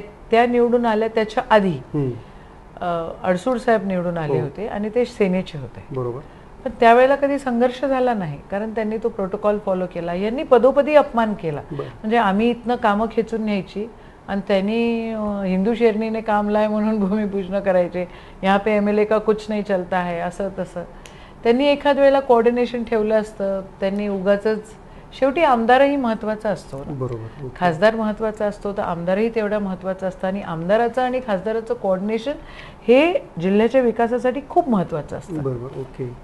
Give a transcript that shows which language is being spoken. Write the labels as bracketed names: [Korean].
[Marathi] त्या निवडून आल्या त्याच्या आधी अडसूड साहेब निवडून आले होते आणि ते सेनेचे होते. बरोबर. पण त्यावेळेला कधी संघर्ष झाला नाही, कारण त्यांनी तो प्रोटोकॉल फॉलो केला. यांनी पदोपदी अपमान केला. म्हणजे आम्ही इथनं कामं खेचून न्यायची आणि त्यांनी हिंदू शेरणीने काम लाय म्हणून भूमिपूजन करायचे. [Hindi] यहाँ पे MLA का कुछ नहीं चलता है, [Marathi] असं तसं. त्यांनी एखाद वेळेला कोऑर्डिनेशन ठेवलं असतं. त्यांनी उगाचच, शेवटी आमदारही महत्त्वाचा असतो. बरोबर. खासदार महत्त्वाचा असतो तर आमदारही तेवढा महत्त्वाचा असतं. आणि आमदाराचं आणि खासदाराचं कोऑर्डिनेशन हे जिल्ह्याच्या विकासासाठी खूप महत्त्वाचं असतं. बरोबर. ओके.